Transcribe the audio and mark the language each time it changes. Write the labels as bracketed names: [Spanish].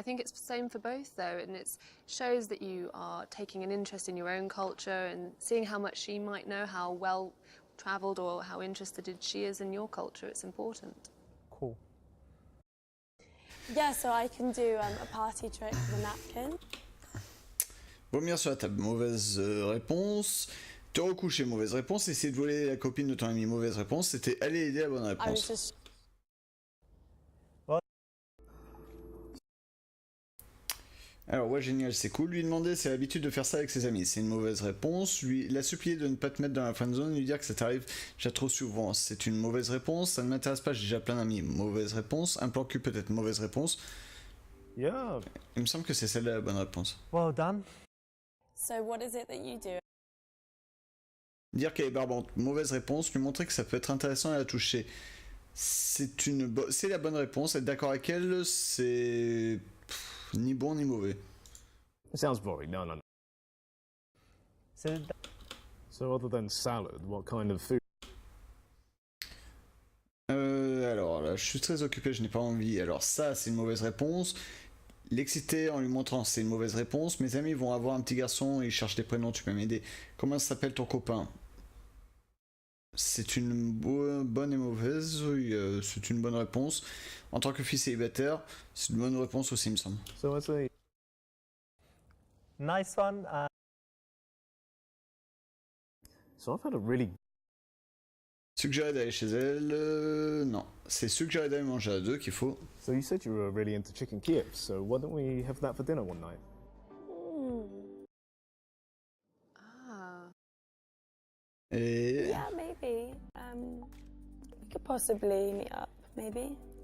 [English] I think it's the same for both, though, and it shows that you are taking an interest in your own culture and seeing how much she might know, how well travelled or how interested she is in your culture. It's important. Cool. Yeah, so I can do a party trick with a napkin. [French] Vomir sur la table, mauvaise réponse. Te recoucher, mauvaise réponse. Essayer de voler la copine de ton ami, mauvaise réponse. C'était aller aider, la bonne [English] I was [French] réponse. [English] just [French] Alors, ouais, génial, c'est cool. Lui demander si elle a l'habitude de faire ça avec ses amis. C'est une mauvaise réponse. Lui, la supplier de ne pas te mettre dans la friend zone, lui dire que ça t'arrive déjà trop souvent. C'est une mauvaise réponse. Ça ne m'intéresse pas, j'ai déjà plein d'amis. Mauvaise réponse. Un plan cul, peut-être mauvaise réponse. [English] Yeah. [French] Il me semble que c'est celle-là la bonne réponse. [English] Well done. So what is it that you do? [French] Dire qu'elle est barbante, mauvaise réponse. Lui montrer que ça peut être intéressant à la toucher. C'est la bonne réponse. Être d'accord avec elle, c'est ni bon ni mauvais. [English] It sounds boring. No. So other than salad, what kind of food? [French] Alors là, je suis très occupé, je n'ai pas envie. Alors ça, c'est une mauvaise réponse. L'exciter en lui montrant, c'est une mauvaise réponse. Mes amis vont avoir un petit garçon et ils cherchent des prénoms, tu peux m'aider. Comment s'appelle ton copain? C'est une bonne et mauvaise. Oui, c'est une bonne réponse. En tant que fils célibataire, c'est une bonne réponse aussi, il me semble. [English] So I'd say Nice one. so. I've had a really [French] Suggérer d'aller chez elle, non. C'est suggérer d'aller manger à deux qu'il faut. [English] So you said you were really into chicken Kiev. So why don't we have that for dinner one night? [French] Et... [English] Yeah, maybe. We could possibly meet up, maybe.